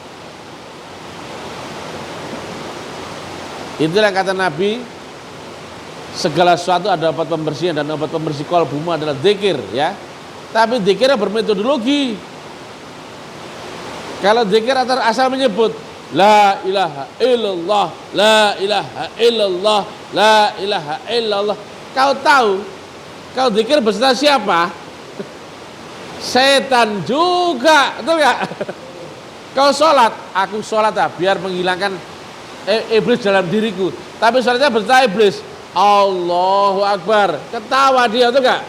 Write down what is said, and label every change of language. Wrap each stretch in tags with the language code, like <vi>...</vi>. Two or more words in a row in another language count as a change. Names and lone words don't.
<id>Itulah kata Nabi, segala sesuatu ada obat pembersihan dan obat pembersih qalbumu adalah zikir ya. Tapi zikirnya bermetodologi. Kalau zikir asal menyebut</id> <ar>لا إله إلا الله، لا إله إلا الله، لا إله إلا الله.</ar> <id>Kau tahu, kau zikir beserta siapa? Setan juga, betul gak? Kau sholat, aku sholat biar menghilangkan iblis dalam diriku. Tapi sholatnya beserta iblis.</id> <ar>الله أكبر,</ar> <id>ketawa dia, betul gak?</id>